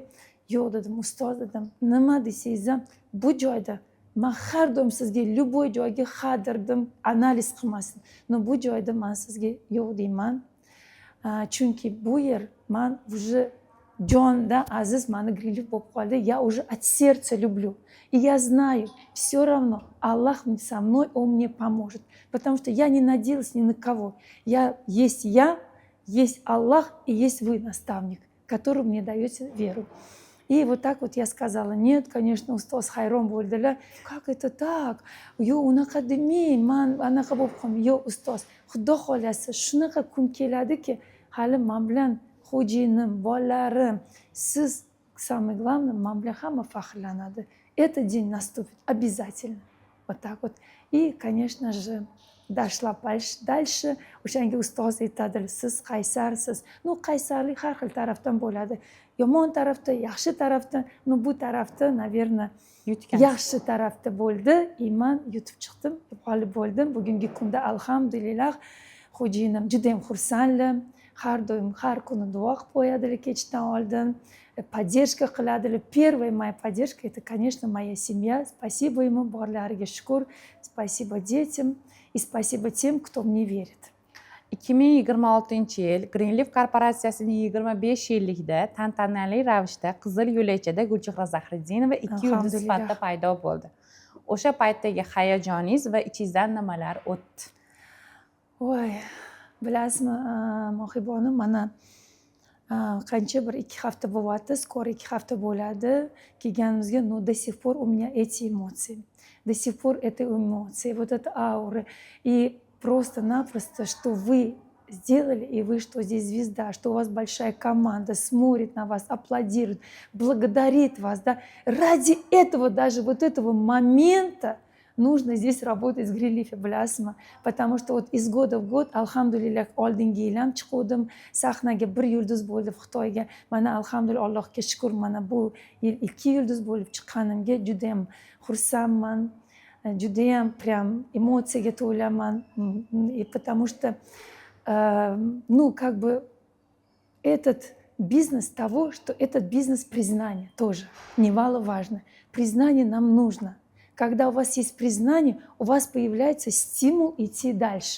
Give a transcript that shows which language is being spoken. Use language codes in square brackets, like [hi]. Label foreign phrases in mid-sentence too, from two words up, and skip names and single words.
[uz] Yo'q dedim, ustoz dedim, nima desangiz ham bu joyda man har doim sizga любой joyga ha derdim, analiz qilmasin. Bu joyda man sizga yo'q deyman. Chunki bu yer man уже jonda aziz mani Greenleaf bo'lib qoldi. [ru] Я уже от сердца люблю. И я знаю, все равно Аллах со мной, Он мне поможет. Потому что я не надеялась ни на кого. Есть Аллах и есть вы, наставник, который мне даете веру. И вот так вот я сказала, нет, конечно, [uz] ustoz hayron bo'ldilar. [ru] Как это так? [uz] Yo'q, unaqa demang, man anaqa bo'lib qoldim. Yo'q, ustoz, Xudo xolasa shunaqa kun keladiki, hali men bilan xo'jayinim, bolalarim, siz, [ru] самое главное, [uz] men bilan hamma faxrlanadi. [ru] Этот день наступит обязательно. Вот так вот. И, конечно же, dashla dальше. [uz] O'shanga ustoz aytadilar, siz qaysarsiz. Qaysarlik har xil tarafdan bo'ladi. Yomon tarafda, yaxshi tarafdan, bu tarafda, наверное, yaxshi tarafda bo'ldi. Men yutib chiqdim, g'olib bo'ldim. Bugungi kunda alhamdulillah xo'jayinim juda ham xursandlar. Har doim, har kuni duo qilib qo'yadilar kechdan oldin. Поддержка qiladilar. [ru] Первая моя поддержка — это, конечно, моя семья. Спасибо ему, [uz] borlariga shukur. [ru] Спасибо детям. И спасибо тем, кто мне верит. [uz] 2026-yil Greenleaf korporatsiyasining 25 yilligida tantanali ravishda Qizil yo'lakchada Gulchehra Zahriddinova 2 yulduz sifatida paydo bo'ldi. O'sha paytdagi hayajoningiz va ichingizdan nimalar o'tdi? Voy, bilasizmi, Mohibonim, mana qancha bir 2 hafta bo'lyapti, skoro 2 hafta bo'ladi kelganimizga, [ru] но до сих пор у меня эти эмоции. До сих пор это эмоции, вот эта аура. И просто-напросто, что вы сделали, и вы, что здесь звезда, что у вас большая команда, смотрит на вас, аплодирует, благодарит вас. Да? Ради этого, даже вот этого момента, нужно здесь работать с Greenleaf, bilasizmi? Потому что вот из года в год, [uz] alhamdulillah, oldingi yil ham chiqdim, sahnaga 1 yulduz bo'ldi Xitoyga. Mana alhamdulillah, Allohga shukr, mana bu yil 2 yulduz bo'lib chiqqanimga juda ham xursandman. Judayam [ru] прям эмоцияga [uz] to'laman. И потому что, как бы этот бизнес того, что этот бизнес признания тоже немаловажно. Признание нам нужно. Когда у вас есть признание, у вас появляется стимул идти дальше.